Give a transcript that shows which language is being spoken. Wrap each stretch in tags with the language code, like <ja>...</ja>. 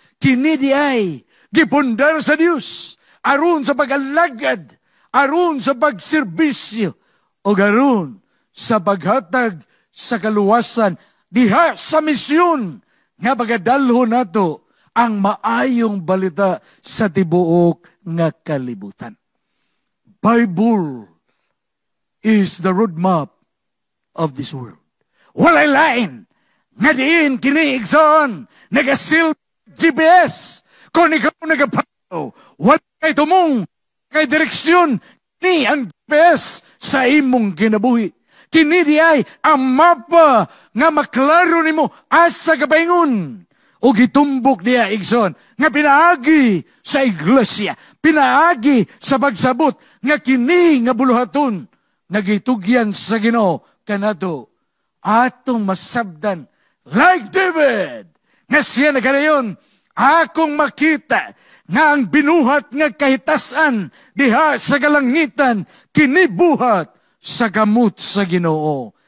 <ceb>Kini di ay gipundar sa Dios aron sa pag-alagad, aron sa pagserbisyo, o aron sa paghatag sa kaluwasan diha sa misyon nga pagadalhon nato ang maayong balita sa tibuok nga kalibutan.</ceb> <en>Bible is the roadmap of this world.</en> <ceb>Walay lain nga diin kini igsoon nagasil GPS kung ikaw nagapaw wala kay tumong kay direksyon ni ang GPS sa imong kinabuhi. Kini di ay ang mapa nga maklaro nimo asa kapaingon. O gitumbok niya igsoon nga pinaagi sa iglesia, pinaagi sa pagsabot nga kini nga buluhaton nga gitugyan sa Ginoo kanato atong masabdan</ceb> <en>like David</en> <ceb>nga siya nagadayon akong makita nga ang binuhat nga kahitasan diha sa kalangitan kinibuhat sa kamot sa Ginoo.</ceb>